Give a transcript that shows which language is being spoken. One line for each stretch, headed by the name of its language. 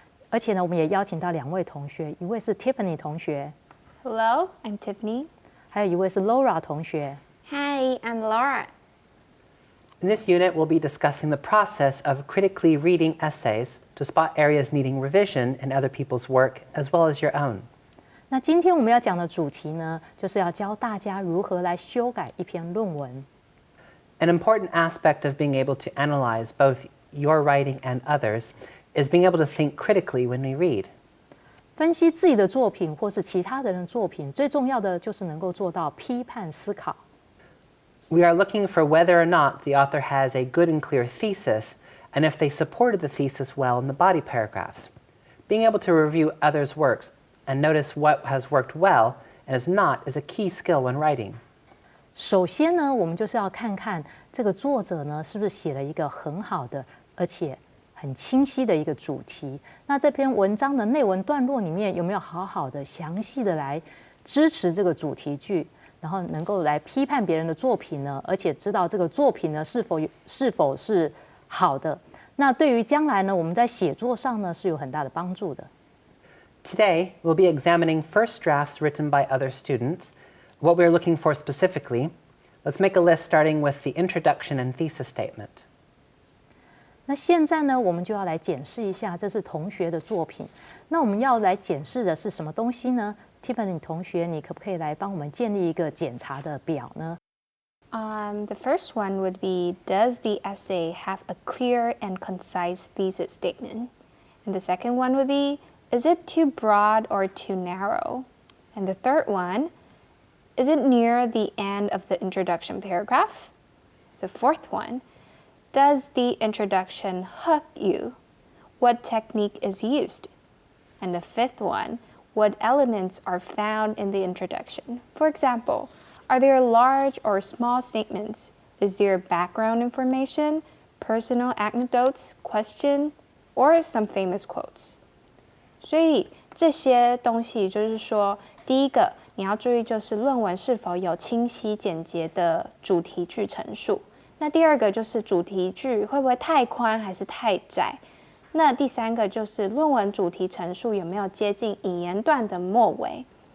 Chinese: 而且呢，我们也邀请到2位同学，一位是 Tiffany 同学。
English: Hello, I'm Tiffany.
Chinese: 还有一位是 Laura 同学。
English: Hi, I'm Laura. In this unit, we'll be discussing the process of critically reading essays to spot areas needing revision in other people's work as well as your own.
Chinese: 那今天我们要讲的主题呢，就是要教大家如何来修改一篇论文。
English: An important aspect of being able to analyze both your writing and others is being able to think critically when we read.
Chinese: 分析自己的作品或是其他人的作品，最重要的就是能够做到批判思考。
English: We are looking for whether or not the author has a good and clear thesis, and if they supported the thesis well in the body paragraphs. Being able to review others' works and notice what has worked well and has not is a key skill when writing.
Chinese: 首先呢，我们就是要看看这个作者呢是不是写了一个很好的，而且很清晰的一个主题。那这篇文章的内文段落里面有没有好好的、详细的来支持这个主题句？然后能够来批判别人的作品呢，而且知道这个作品呢是否是好的。那对于将来呢，我们在写作上呢是有很大的帮助的。
English: Today, we'll be examining first drafts written by other students, what we're looking for specifically. Let's make a list starting with the introduction and thesis statement.
Chinese: 那现在呢，我们就要来检视一下这是同学的作品。那我们要来检视的是什么东西呢？Tiffany 同学，你可不可以来帮我们建立一个检查的表呢？
English: The first one would be, does the essay have a clear and concise thesis statement? And the second one would be, is it too broad or too narrow? And the third one, is it near the end of the introduction paragraph? The fourth one, does the introduction hook you? What technique is used? And the fifth one, what elements are found in the introduction? For example, are there large or small statements? Is there background information, personal anecdotes, question, or some famous quotes?
Chinese: 所以这些东西就是说，第一个你要注意就是论文是否有清晰简洁的主题句陈述。那第二个就是主题句会不会太宽还是太窄？那第三个就是论文主题陈述有没有接近引言段的末尾？